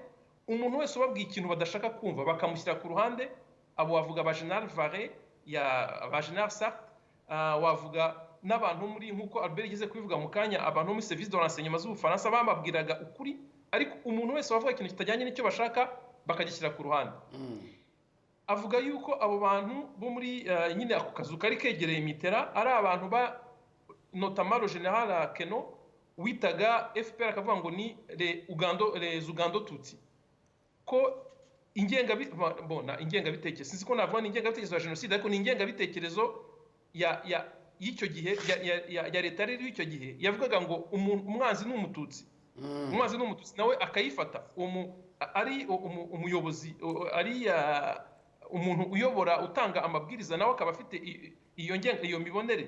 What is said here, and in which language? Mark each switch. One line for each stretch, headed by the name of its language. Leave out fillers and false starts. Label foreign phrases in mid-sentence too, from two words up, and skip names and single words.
Kinyarwanda: Umuntu wese ubabwiye ikintu badashaka kumva bakamushyira ku ruhande. Abo wavuga ba General Varé, ba General Sartre, wavuga n'abantu muri, nk'uko Albert yigeze kubivuga mu kanya, abantu muri
French: service de renseignement
Kinyarwanda: z'Ubufaransa bamabwiraga ukuri, ariko umuntu wese wavuga ikintu kitajyanye n'icyo bashaka bakagishyira ku ruhande. Avuga yuko abo bantu bo muri nyine ako kazu kari kegereye Mitterrand ari abantu
French: notamment le
Kinyarwanda: général Queneau witaga FPR, akavuga ngo ni les Ugando Tutsi, ko ingengabitekerezo sinzi ko navuga ni ingengabitekerezo ya jenoside, ariko ni ingengabitekerezo y'icyo gihe ya leta rero y'icyo gihe yavugaga ngo umwanzi ni umututsi, umwanzi ni umututsi, nawe akayifata ari umuyobozi, ari umuntu uyobora utanga amabwiriza nawe akaba afite iyo mibonere.